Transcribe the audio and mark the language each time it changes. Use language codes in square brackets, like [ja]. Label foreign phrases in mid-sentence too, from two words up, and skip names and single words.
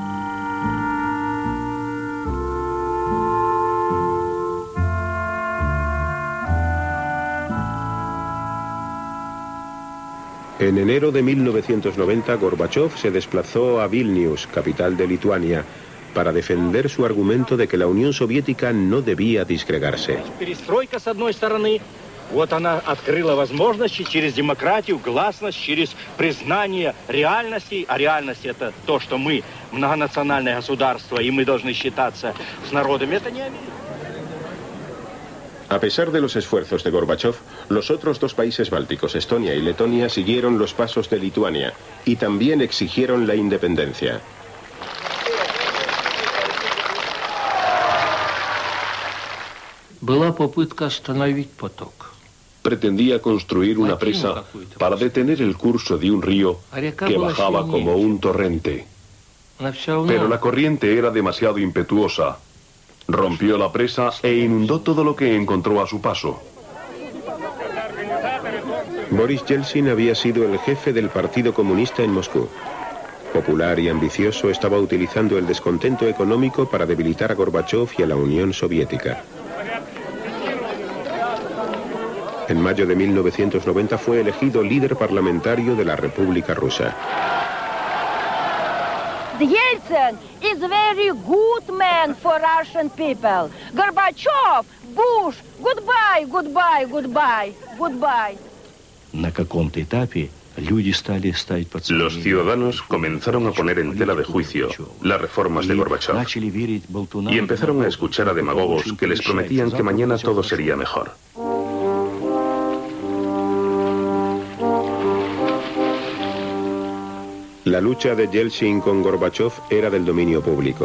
[es] En enero de 1990, Gorbachov se desplazó a Vilnius, capital de Lituania, para defender su argumento de que la Unión Soviética no debía disgregarse. [ru] Вот она открыла возможности через демократию, гласность, через признание реальностей. А реальность — это то, что мы многонациональное государство, и мы должны считаться с народами. Это не Америка. [es] A pesar de los esfuerzos de Gorbachov, los otros dos países bálticos, Estonia y Letonia, siguieron los pasos de Lituania y también exigieron la independencia. [ru] Была попытка остановить поток. [es] Pretendía construir una presa para detener el curso de un río que bajaba como un torrente. Pero la corriente era demasiado impetuosa. Rompió la presa e inundó todo lo que encontró a su paso. Boris Yeltsin había sido el jefe del Partido Comunista en Moscú. Popular y ambicioso, estaba utilizando el descontento económico para debilitar a Gorbachov y a la Unión Soviética. En mayo de 1990 fue elegido líder parlamentario de la República Rusa. [en] Yeltsin is a very good man for Russian people. Gorbachev, Bush, goodbye, goodbye, goodbye, goodbye. [ru] На каком-то этапе люди стали ставить под сомнение. [es] Los ciudadanos comenzaron a poner en tela de juicio las reformas de Gorbachov y empezaron a escuchar a demagogos que les prometían que mañana todo sería mejor. La lucha de Yeltsin con Gorbachov era del dominio público.